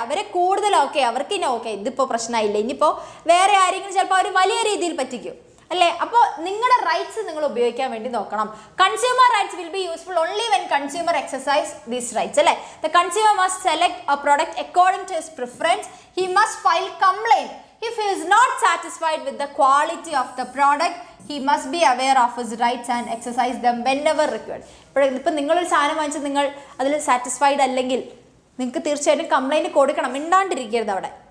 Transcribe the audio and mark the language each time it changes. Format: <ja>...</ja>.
<ml>അവരെ കൂടുതൽ ഓക്കെ, അവർക്ക് ഇനി ഓക്കെ, ഇതിപ്പോൾ പ്രശ്നമായില്ല, ഇനിയിപ്പോൾ വേറെ ആരെങ്കിലും ചിലപ്പോൾ അവർ വലിയ രീതിയിൽ പറ്റിക്കും അല്ലേ. അപ്പോൾ നിങ്ങളുടെ റൈറ്റ്സ് നിങ്ങൾ ഉപയോഗിക്കാൻ വേണ്ടി നോക്കണം.</ml> <en>Consumer rights will be useful only when consumer exercise these rights അല്ലേ. The consumer must select a product according to his preference. He must file complaint if he is not satisfied with the quality of the product. He must be aware of his rights and exercise them whenever required.</en> <ml>ഇപ്പം നിങ്ങളൊരു സാധനം വാങ്ങിച്ച് നിങ്ങൾ അതിൽ satisfied അല്ലെങ്കിൽ നിങ്ങൾക്ക് തീർച്ചയായിട്ടും complaint കൊടുക്കണം, മിണ്ടാണ്ടിരിക്കരുത് അവിടെ.</ml>